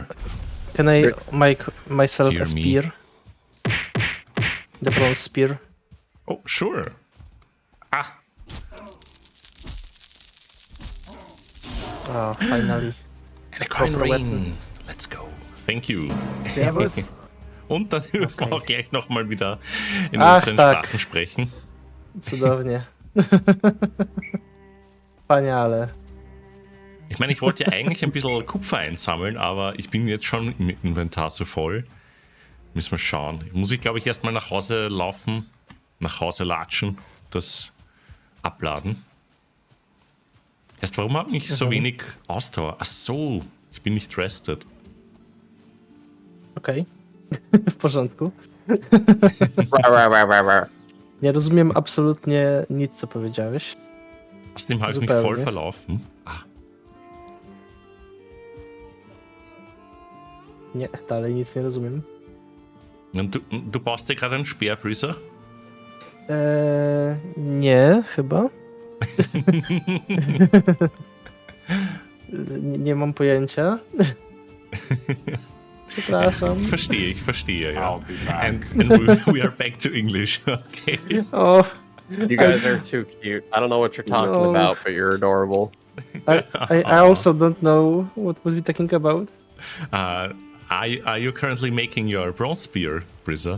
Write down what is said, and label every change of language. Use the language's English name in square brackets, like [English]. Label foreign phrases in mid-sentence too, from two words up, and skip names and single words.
[English] Can I make myself Dear a spear? The bronze spear. Oh, sure. Ah. Oh, finally. And a coin Proper ring. weapon. Let's go. Thank you. [German] Servus. Und dann dürfen wir auch gleich nochmal wieder in [Polish] Ach, [German] unseren [Polish] tak. [German] Sprachen sprechen. [Polish] Cudownie. Wspaniale. [German] Ich meine, ich wollte ja eigentlich ein bisschen Kupfer einsammeln, aber ich bin jetzt schon im Inventar so voll. Müssen wir schauen. Muss ich, glaube ich, erstmal nach Hause laufen, nach Hause latschen, das abladen. Erst, warum habe ich so wenig Ausdauer? Ach so, ich bin nicht rested. [Polish] Okej. W porządku. Nie rozumiem absolutnie nic, co powiedziałeś. [German] Außerdem habe ich mich [Polish] Zupełnie. [German] voll verlaufen. Ah, [Polish] Nie, dalej nic nie rozumiem. [German] und du baust dir gerade einen Speer, Brixxy? [Polish] Nie, chyba. Nie mam pojęcia. Przepraszam. [German] Ich verstehe, ja. [English] I'll be back. And we are back to English, okay. Oh, You guys are too cute. I don't know what you're talking No. about, but you're adorable. I also don't know what we're talking about. Are you currently making your bronze spear, Brixxy?